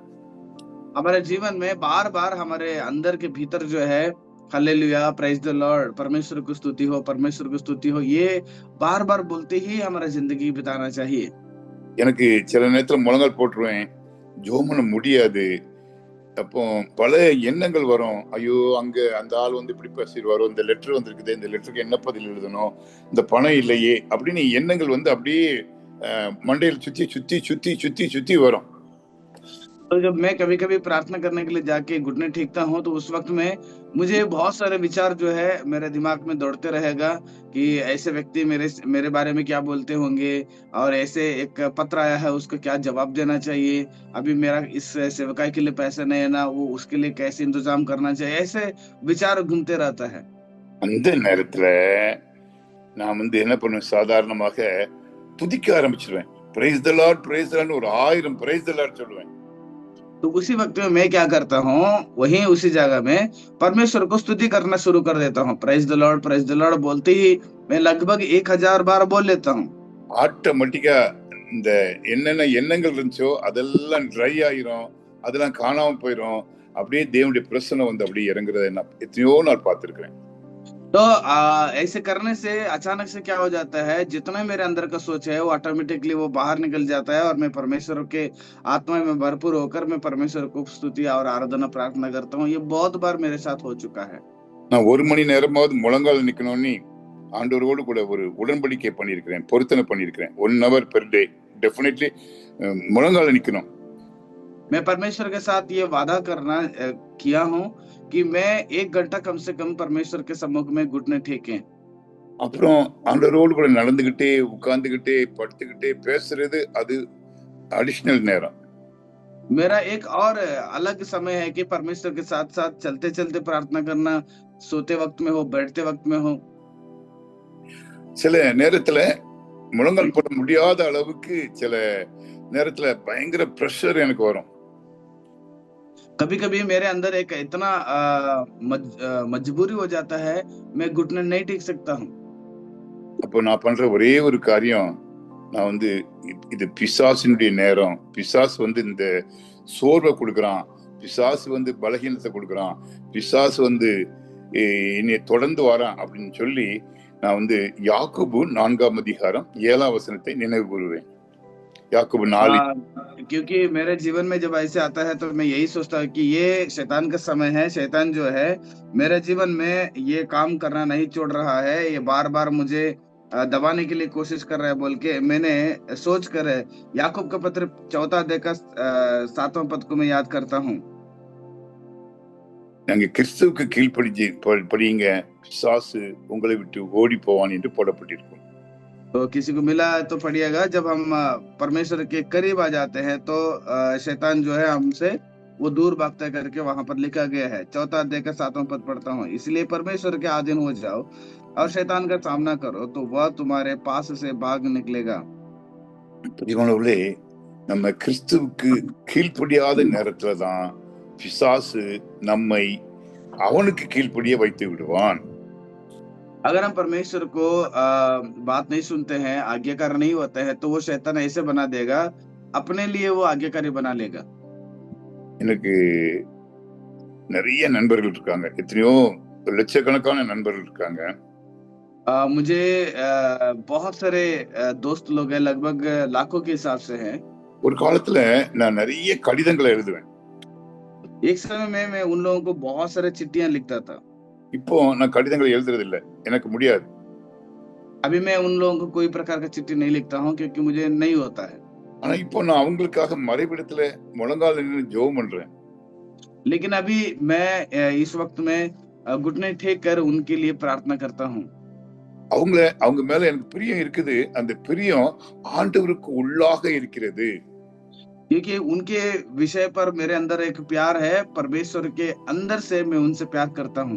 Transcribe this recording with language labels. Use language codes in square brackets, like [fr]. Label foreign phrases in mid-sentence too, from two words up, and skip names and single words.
[hi] हमारे जीवन में बार बार हमारे अंदर के भीतर जो है [en] hallelujah praise the Lord, [hi] परमेश्वर को स्तुति हो, परमेश्वर को स्तुति हो, ये बार बार बोलते ही हमारा जिंदगी बिताना चाहिए। [ta] எனக்கு சில நேரத்துல முழங்கால் போட்டுருவேன், ஜெபம் பண்ண முடியாது. அப்போ பல எண்ணங்கள் வரும். ஐயோ, அங்க அந்த ஆள் வந்து இப்படி பேசிடுவாரோ, இந்த லெட்டர் வந்திருக்குது, இந்த லெட்டருக்கு என்ன பதில் எழுதணும், இந்த பணம் இல்லையே அப்படின்னு எண்ணங்கள் வந்து அப்படியே மண்டையில் சுத்தி சுத்தி சுத்தி சுத்தி சுத்தி வரும். [hi] तो जब मैं कभी कभी प्रार्थना करने के लिए जाके घुटने टेकता हूँ तो उस वक्त में मुझे बहुत सारे विचार जो है मेरे दिमाग में दौड़ते रहेगा कि ऐसे व्यक्ति मेरे बारे में क्या बोलते होंगे, और ऐसे एक पत्र आया है उसको क्या जवाब देना चाहिए, अभी मेरा इस सेवकाई के लिए पैसे नहीं है ना, वो उसके लिए कैसे इंतजाम करना चाहिए, ऐसे विचार घूमते रहता है। [ta] அந்த நேரத்துல நான் வந்து என்ன பண்ணுவேன், சாதாரணமாக துதிக்க ஆரம்பிச்சிருவேன். [en] praise the Lord praise the Lord [ta] ஒரு 1000 [en] praise the Lord [ta] சொல்லுவேன். [hi] तो उसी वक्त में मैं क्या करता हूँ, वहीं उसी जगह में परमेश्वर को स्तुति करना शुरू कर देता हूँ। [en] praise the Lord [hi] बोलते ही मैं लगभग 1000 बार बोल लेता हूँ। [ta] ஆட்டோமேட்டிக்கா இந்த என்னென்ன எண்ணங்கள் இருந்துச்சோ அதெல்லாம் ட்ரை ஆயிரும், அதெல்லாம் காணாம போயிரும். அப்படியே தேவனுடைய பிரசன்னம் வந்து அப்படியே இறங்குறதை நான் எத்தனையோ நாள் பார்த்திருக்கிறேன். [hi] तो ऐसे करने से अचानक से क्या हो जाता है, जितना मेरे अंदर का सोच है वो ऑटोमेटिकली वो बाहर निकल जाता है और मैं परमेश्वर के आत्मा में भरपूर होकर मैं परमेश्वर को स्तुति और आराधना प्रार्थना करता हूँ। ये बहुत बार मेरे साथ हो चुका है। [ta] நான் 1 மணி நேரமாவது முழங்கால் நிக்கணும்னு ஆண்டவரோடு கூட ஒரு உடன்படிக்கை பண்ணியிருக்கிறேன், பொருத்தனை பண்ணியிருக்கிறேன். [en] 1 hour per day डेफिनेटली [ta] முழங்கால் நிக்கணும். [hi] मैं परमेश्वर के साथ ये वादा किया हूँ कि मैं 1 घंटा कम से कम परमेश्वर के सम्मुख में घुटने टेके। [ta] அப்புறம் ஆண்டவரோடு கூட நடந்துகிட்டே உட்கார்ந்துகிட்டே படுத்துக்கிட்டே பேசுறது அது அடிஷனல் நேரம். [hi] मेरा एक और अलग समय है कि परमेश्वर के साथ साथ चलते चलते प्रार्थना करना, सोते वक्त में हो बैठते वक्त में हो। [ta] சில நேரத்துல முழங்கால் போட முடியாத அளவுக்கு சில நேரத்துல பயங்கர பிரஷர் எனக்கு வரும். [hi] कभी कभी मेरे अंदर एक इतना मजबूरी हो जाता है, मैं घुटने नहीं टेक सकता हूँ। [ta] அப்போ நான் பண்ற ஒரே ஒரு காரியம், நான் வந்து இது பிசாசினுடைய நேரம், பிசாசு வந்து இந்த சோர்வை கொடுக்குறான், பிசாசு வந்து பலகீனத்தை கொடுக்குறான், பிசாசு வந்து என்னை தொடர்ந்து வரான் அப்படின்னு சொல்லி நான் வந்து யாக்கோபு 4ஆம் அதிகாரம் 7ஆம் வசனத்தை நினைவு கூறுவேன். [hi] याकूब 4। क्योंकि मेरे जीवन में जब ऐसे आता है तो मैं यही सोचता हूँ कि ये शैतान का समय है। शैतान जो है मेरे जीवन में ये काम करना नहीं छोड़ रहा है, ये बार बार मुझे दबाने के लिए कोशिश कर रहा है बोल के मैंने सोच कर याकूब का पत्र 4 अध्याय का 7वां पद को मैं याद करता हूँ। [ta] நாங்க கிறிஸ்துவுக்கு படியுங்க, பிசாசு உங்களை விட்டு ஓடி போவான் என்று போடப்பட்டிருக்கும். [hi] तो किसी को मिला तो पढ़िएगा, जब हम परमेश्वर के करीब आ जाते हैं तो शैतान जो है हमसे वो दूर भागता करके वहां पर लिखा गया है। 4 अध्याय का 7वां पद पढ़ता हूँ, इसलिए परमेश्वर के अधीन हो जाओ और शैतान का सामना करो तो वह तुम्हारे पास से भाग निकलेगा। [ta] நம்ம கிறிஸ்துவுக்கு கீழ்ப்படியாத நேரத்துலதான் பிசாசு நம்மை அவனுக்கு கீழ்ப்படிய வைத்து விடுவான்। [hi] अगर हम परमेश्वर को बात नहीं सुनते हैं, आज्ञाकार नहीं होते हैं, तो वो शैतान ऐसे बना देगा अपने लिए वो आज्ञाकारी बना लेगा। [ta] எனக்கு நிறைய நண்பர்கள் இருக்காங்க, எத்தனையோ லட்சக்கணக்கான நண்பர்கள் இருக்காங்க. [hi] मुझे बहुत सारे दोस्त लोग हैं, लगभग लाखों के हिसाब से हैं। [ta] ஒரு காலத்துல நான் நிறைய கடிதங்களை எழுதுவேன். [hi] एक समय में मैं उन लोगों को बहुत सारे चिट्ठियां लिखता था। [ta] இப்போ நான் கடிதங்களை எழுதுறது இல்ல, எனக்கு முடியாது. [hi] अभी मैं उन लोगों को कोई प्रकार का चिट्ठी नहीं लिखता हूँ क्योंकि मुझे नहीं होता है। [ta] ஆனா இப்போ நான் அவங்களுக்காக மறைவிடத்துல முழங்கால் நின்னு ஜெபம் பண்றேன். [hi] लेकिन अभी मैं इस वक्त में घुटने टेक कर उनके लिए प्रार्थना करता हूँ। [ta] அவங்க மேல எனக்கு பிரியம் இருக்குது, அந்த பிரியம் ஆண்டவருக்கு உள்ளாக இருக்கிறது. [hi] क्योंकि उनके विषय पर मेरे अंदर एक प्यार है, परमेश्वर के अंदर से मैं उनसे प्यार करता हूँ।